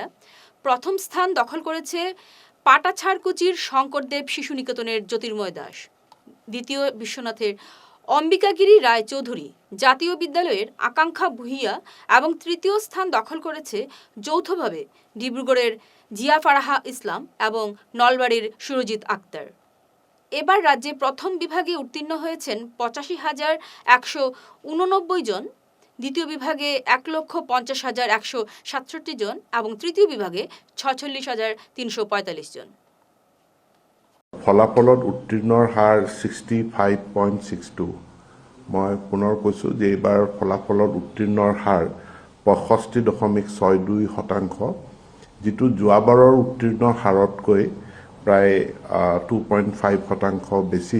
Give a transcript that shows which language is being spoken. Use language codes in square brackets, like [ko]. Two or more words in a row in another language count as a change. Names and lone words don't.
[bn] প্রথম স্থান দখল করেছে পাটাছাড়কুচির শঙ্করদেব শিশু নিকেতনের জ্যোতির্ময় দাস, দ্বিতীয় বিশ্বনাথের অম্বিকাগিরি রায় চৌধুরী জাতীয় বিদ্যালয়ের আকাঙ্ক্ষা ভুইয়া এবং তৃতীয় স্থান দখল করেছে যৌথভাবে ডিব্রুগড়ের জিয়া ফারাহা ইসলাম এবং নলবাড়ির সুরজিৎ আক্তার। এবার রাজ্যে প্রথম বিভাগে উত্তীর্ণ হয়েছেন ৮৫,১৮৯ জন, দ্বিতীয় বিভাগে ১,৫০,১৬৭ জন এবং তৃতীয় বিভাগে ৪৬,৩৪৫ জন। [as] ফলাফলত উত্তীৰ্ণৰ হাৰ 65.62। মই পুনৰ কৈছোঁ যে এইবাৰ ফলাফলত উত্তীৰ্ণৰ হাৰ 65.62%, যিটো যোৱাবাৰৰ উত্তীৰ্ণ হাৰতকৈ প্ৰায় 2.5% বেছি।